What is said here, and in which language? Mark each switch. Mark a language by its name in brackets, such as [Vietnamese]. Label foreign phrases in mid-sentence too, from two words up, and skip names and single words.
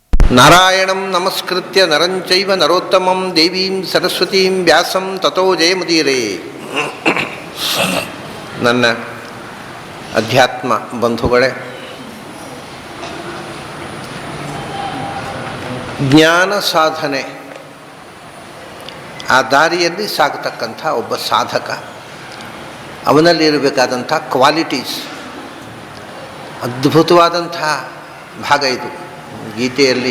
[Sanskrit] ನಾರಾಯಣಂ ನಮಸ್ಕೃತ್ಯ ನರಂಚೈವ ನರೋತ್ತಮಂ ದೇವೀಂ ಸರಸ್ವತೀಂ ವ್ಯಾಸಂ ತಥೋ ಜಯಮುದೀರೇ. [Kannada] ನನ್ನ ಅಧ್ಯಾತ್ಮ ಬಂಧುಗಳೇ, ಜ್ಞಾನ ಸಾಧನೆ ಆ ದಾರಿಯಲ್ಲಿ ಸಾಗತಕ್ಕಂಥ ಒಬ್ಬ ಸಾಧಕ, ಅವನಲ್ಲಿರಬೇಕಾದಂಥ ಕ್ವಾಲಿಟೀಸ್, ಅದ್ಭುತವಾದಂಥ ಭಾಗ ಇದು ಗೀತೆಯಲ್ಲಿ.